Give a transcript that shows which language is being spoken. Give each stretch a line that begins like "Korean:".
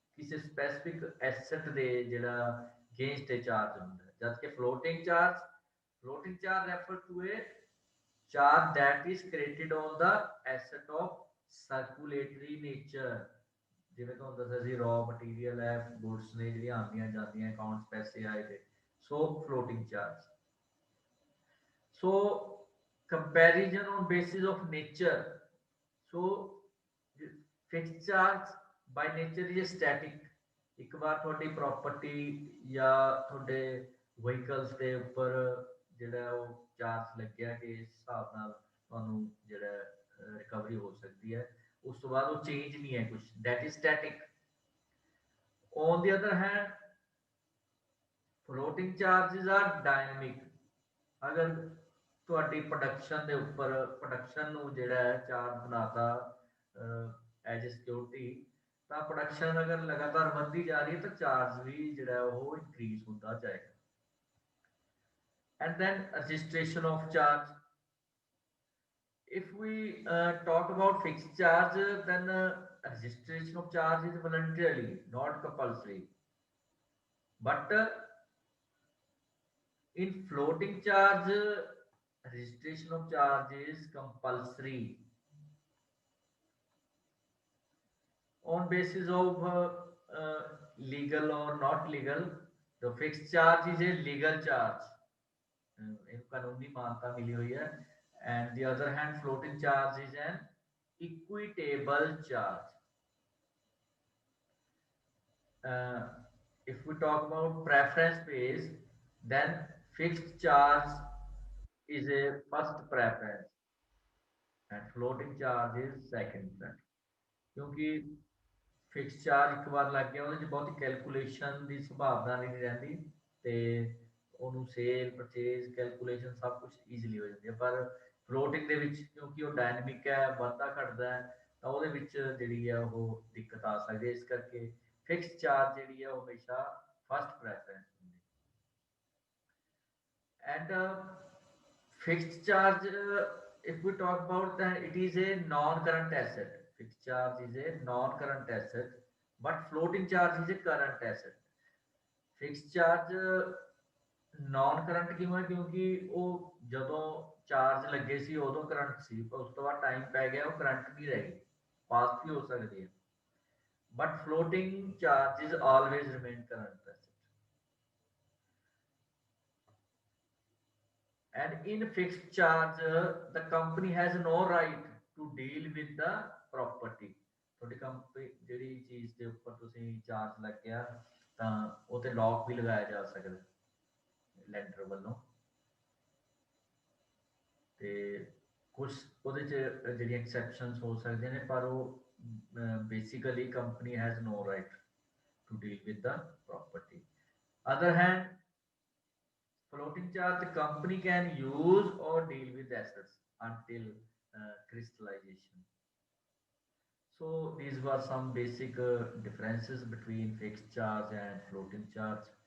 Punjabi: किसी specific asset ਦੇ ਜਿਹੜਾ
English: against a charge
Punjabi: ਹੁੰਦਾ ਹੈ. ਜਦ ਕਿ
English: floating charge refers to a charge that is created on the asset of circulatory nature.
Punjabi: ਜਿਵੇਂ ਤੁਹਾਨੂੰ ਦੱਸਿਆ ਸੀ raw material ਹੈ, goods ਨੇ ਜਿਹੜੀਆਂ ਆਉਂਦੀਆਂ ਜਾਂਦੀਆਂ, accounts ਪੈਸੇ ਆਏ ਤੇ,
English: so floating charge. So comparison on basis of nature. So fixed charge by nature is static.
Punjabi: ਇੱਕ ਵਾਰ ਤੁਹਾਡੀ ਪ੍ਰੋਪਰਟੀ ਜਾਂ ਤੁਹਾਡੇ ਵਹੀਕਲਸ ਦੇ ਉੱਪਰ ਜਿਹੜਾ ਉਹ ਚਾਰਜ ਲੱਗਿਆ ਕਿ ਇਸ ਹਿਸਾਬ ਨਾਲ ਤੁਹਾਨੂੰ ਜਿਹੜਾ ਰਿਕਵਰੀ ਹੋ ਸਕਦੀ ਹੈ, ਉਸ ਤੋਂ ਬਾਅਦ ਉਹ ਚੇਂਜ ਨਹੀਂ ਹੈ ਕੁਝ,
English: that is static. On the other hand, floating charges are dynamic.
Punjabi: अगर ਤੁਹਾਡੀ ਪ੍ਰੋਡਕਸ਼ਨ ਦੇ ਉੱਪਰ ਪ੍ਰੋਡਕਸ਼ਨ ਨੂੰ ਜਿਹੜਾ ਹੈ ਚਾਰਜ ਬਣਾਤਾ ਐਜ ਸਿਕਿਉਰਿਟੀ, ਤਾਂ ਪ੍ਰੋਡਕਸ਼ਨ ਅਗਰ ਲਗਾਤਾਰ ਵੱਧਦੀ ਜਾ ਰਹੀ ਹੈ ਤਾਂ ਚਾਰਜ ਵੀ ਜਿਹੜਾ ਉਹ ਇਨਕਰੀਜ਼ ਹੁੰਦਾ ਜਾਏਗਾ.
English: And then registration of charge. if we talk about fixed charge, then registration of charge is voluntarily, not compulsory. But in floating charge, registration of charge is compulsory on basis of legal or not legal. The fixed charge is a legal charge,
Hindi: एक कानूनी मान्यता मिली हुई है,
English: and the other hand floating charge is an equitable charge. uh, if we talk about preference pays, then fixed charge is a first preference and floating charge is second preference.
Punjabi: क्योंकि fix charge ਇੱਕ ਵਾਰ ਲੱਗ ਗਿਆ ਉਹਦੇ 'ਚ ਬਹੁਤੀ calculation ਦੀ ਸੰਭਾਵਨਾ ਨਹੀਂ ਰਹਿੰਦੀ ਤੇ ਉਹਨੂੰ ਸੇਲ ਪਰਚੇਜ਼ ਕੈਲਕੂਲੇਸ਼ਨ ਸਭ ਕੁਝ ਈਜ਼ੀਲੀ ਹੋ ਜਾਂਦੀ ਹੈ। ਪਰ ਫਲੋਟਿੰਗ ਦੇ ਵਿੱਚ ਕਿਉਂਕਿ ਉਹ ਡਾਇਨਾਮਿਕ ਹੈ, ਵੱਧਦਾ ਘਟਦਾ ਹੈ, ਤਾਂ ਉਹਦੇ ਵਿੱਚ ਜਿਹੜੀ ਹੈ ਉਹ ਦਿੱਕਤ ਆ ਸਕਦੀ ਹੈ। ਇਸ ਕਰਕੇ ਫਿਕਸ ਚਾਰਜ ਜਿਹੜੀ ਹੈ ਉਹ ਹਮੇਸ਼ਾ ਫਸਟ ਪ੍ਰੈਫਰੈਂਸ ਹੁੰਦੀ ਹੈ।
English: And fixed charge, if we talk about that, it is a non-current asset. Fixed charge is a non-current asset, but floating charge is a current asset. Fixed charge non current
Punjabi: ਕਿਉਂ ਹੈ? ਕਿਉਂਕਿ ਉਹ ਜਦੋਂ charge ਲੱਗੇ ਸੀ ਉਦੋਂ current ਸੀ, ਪਰ ਉਸ ਤੋਂ ਬਾਅਦ ਟਾਈਮ ਪੈ ਗਿਆ ਉਹ ਕਰੰਟ ਨਹੀਂ ਰਹੀ, ਪਾਸ ਵੀ ਹੋ ਸਕਦੀ ਹੈ।
English: But floating charges always remain current asset. And in fixed charge, the company has no right to deal with the property.
Punjabi: ਤੁਹਾਡੀ ਕੰਪਨੀ ਜਿਹੜੀ ਚੀਜ਼ ਦੇ ਉੱਪਰ ਤੁਸੀਂ ਚਾਰਜ ਲੱਗਿਆ ਤਾਂ ਉਹ ਤੇ ਲੌਕ ਵੀ ਲਗਾਇਆ ਜਾ ਸਕਦਾ ਲੈਂਡਰ ਵੱਲੋਂ, ਤੇ ਕੁਝ ਉਹਦੇ ਚ ਜਿਹੜੀਆਂ ਐਕਸੈਪਸ਼ਨਸ ਹੋ ਸਕਦੀਆਂ ਨੇ, ਪਰ ਉਹ basically
English: Company has no right to deal with the property. Other hand, floating charge, the company can use or deal with assets until crystallization. So these were some basic differences between fixed charge and floating charge.